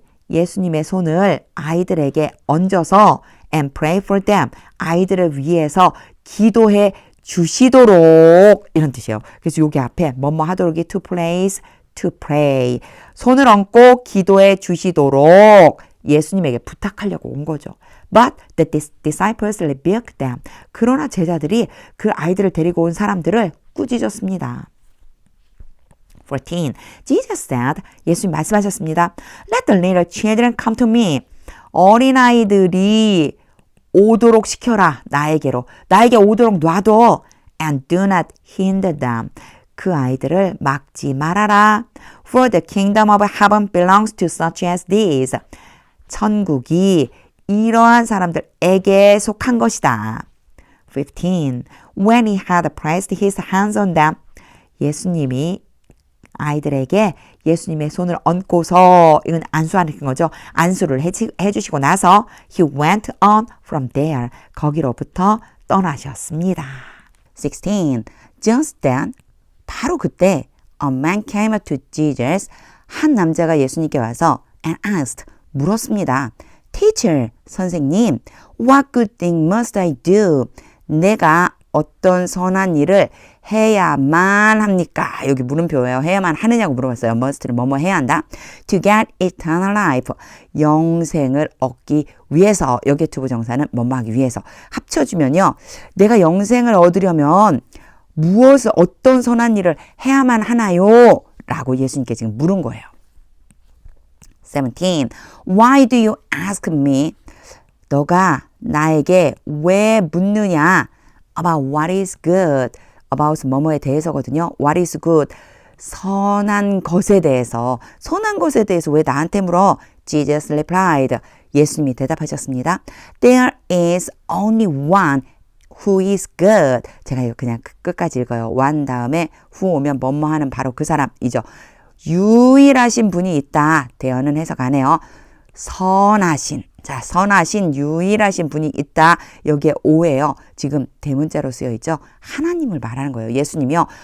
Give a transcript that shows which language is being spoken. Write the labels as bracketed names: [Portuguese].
[Korean] 예수님의 손을 아이들에게 얹어서 [English] and pray for them. [Korean] 아이들을 위해서 기도해 주시도록 이런 뜻이에요. 그래서 여기 앞에 뭐뭐 하도록이 [English] to place, to pray. [Korean] 손을 얹고 기도해 주시도록 예수님에게 부탁하려고 온 거죠. [English] But the disciples rebuked them. [Korean] 그러나 제자들이 그 아이들을 데리고 온 사람들을 꾸짖었습니다. [English] 14. Jesus said, [Korean] 예수님 말씀하셨습니다. [English] Let the little children come to me. [Korean] 어린아이들이 오도록 시켜라. 나에게로. 나에게 오도록 놔둬. [English] And do not hinder them. [Korean] 그 아이들을 막지 말아라. [English] For the kingdom of heaven belongs to such as these. [Korean] 천국이 이러한 사람들에게 속한 것이다. [English] 15. When he had placed his hands on them. [Korean] 예수님이 아이들에게 예수님의 손을 얹고서 이건 안수하는 거죠. 안수를 해주시고 나서 [English] he went on from there. [Korean] 거기로부터 떠나셨습니다. [English] 16. Just then [Korean] 바로 그때 [English] a man came to Jesus. [Korean] 한 남자가 예수님께 와서 [English] and asked [Korean] 물었습니다. [English] Teacher, [Korean] 선생님, [English] what good thing must I do? [Korean] 내가 어떤 선한 일을 해야만 합니까? 여기 물음표예요. 해야만 하느냐고 물어봤어요. must는 뭐뭐 해야 한다. [English] To get eternal life. [Korean] 영생을 얻기 위해서. 여기에 투부정사는 뭐뭐 하기 위해서. 합쳐주면요. 내가 영생을 얻으려면 무엇을 어떤 선한 일을 해야만 하나요? 라고 예수님께 지금 물은 거예요. [English] 17. Why do you ask me? [Korean] 너가 나에게 왜 묻느냐? [English] About what is good. [Korean] About 뭐뭐에 대해서거든요. [English] What is good. [Korean] 선한 것에 대해서. 선한 것에 대해서 왜 나한테 물어? [English] Jesus replied. [Korean] 예수님이 대답하셨습니다. [English] There is only one who is good. [Korean] 제가 이거 그냥 끝까지 읽어요. one 다음에 who 오면 뭐뭐 하는 바로 그 사람이죠. 유일하신 분이 있다. 대어는 해석 안 해요. 선하신. 자, 선하신 유일하신 분이 있다. 여기에 오예요. 지금 대문자로 쓰여 있죠. 하나님을 말하는 거예요. 예수님이요.